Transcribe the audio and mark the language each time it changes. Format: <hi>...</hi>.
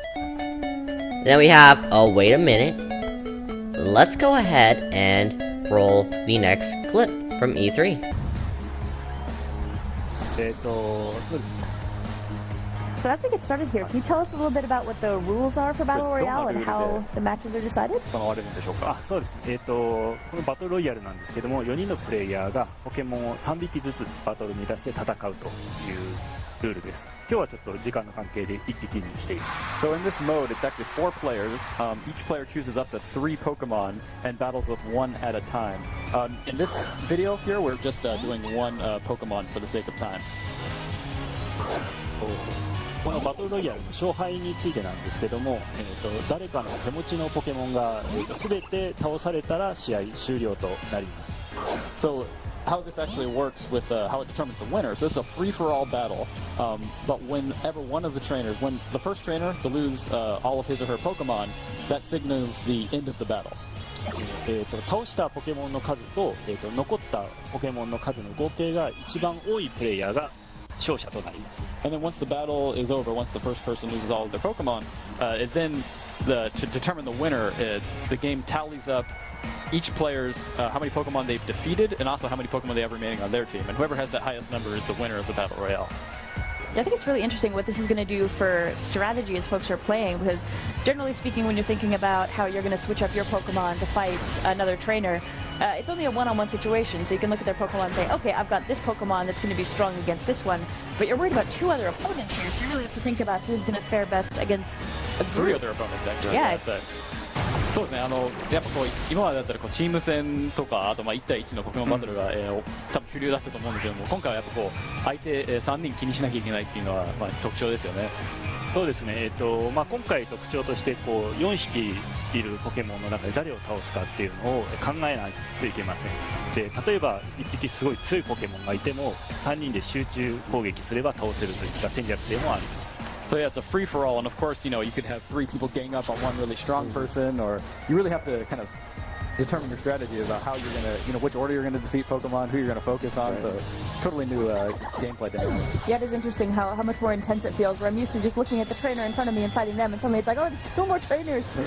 <en>Then we have, oh, wait a minute. Let's go ahead and roll the next clip from E3.</en> <ja>そうです。</ja> <en>So as we get started here, can you tell us a little bit about what the rules are for Battle Royale and how the matches are decided?</en> <ja>われるんでしょうか。そうです。このバトルロイヤルなんですけども、4人のプレイヤーがポケモンを3匹ずつバトルに出して戦うというルールです。今日はちょっと時間の関係で1匹にしています。</ja> <en>So in this mode, it's actually 4 players. Each player chooses up to 3 Pokemon and battles with 1 at a time. In this video here, we're just doing 1 Pokemon for the sake of time.</en> <ja>このバトルロイヤルの勝敗についてなんですけども、誰かの手持ちのポケモンが全て倒されたら試合終了となります。</ja> <en>So how this actually works with how it determines the winner. So this is a free-for-all battle, but whenever one of the trainers, when the first trainer to lose all of his or her Pokemon, that signals the end of the battle.</en> <ja>倒したポケモンの数と、残ったポケモンの数の合計が一番多いプレイヤーが勝者となります。</ja> <en>And then once the battle is over, once the first person loses all of their Pokemon, it then to determine the winner, the game tallies up each player's how many Pokemon they've defeated and also how many Pokemon they have remaining on their team. And whoever has that highest number is the winner of the Battle Royale. Yeah, I think it's really interesting what this is going to do for strategy as folks are playing, because generally speaking, when you're thinking about how you're going to switch up your Pokemon to fight another trainer, it's only a one-on-one situation, so you can look at their Pokemon and say, okay, I've got this Pokemon that's going to be strong against this one, but you're worried about 2 other opponents here, so you really have to think about who's going to fare best against a group. 3 other opponents, actually. Yeah,</en> <ja>そうですね、やっぱこう今までだったらこうチーム戦とか、あと1対1のポケモンバトルが、多分主流だったと思うんですけども、今回はやっぱこう相手、3人気にしなきゃいけないっていうのは、特徴ですよね。そうですね、今回特徴としてこう4匹いるポケモンの中で誰を倒すかっていうのを考えないといけません。で、例えば1匹すごい強いポケモンがいても3人で集中攻撃すれば倒せるといった戦略性もあります。</ja> <en>So yeah, it's a free-for-all, and of course, you could have 3 people gang up on one really strong person, or you really have to kind of determine your strategy about how you're gonna, which order you're gonna defeat Pokemon, who you're gonna focus on. Right. So totally new gameplay dynamic. Yeah, it is interesting how much more intense it feels. Where I'm used to just looking at the trainer in front of me and fighting them, and suddenly it's like, oh, there's 2 more trainers.</en>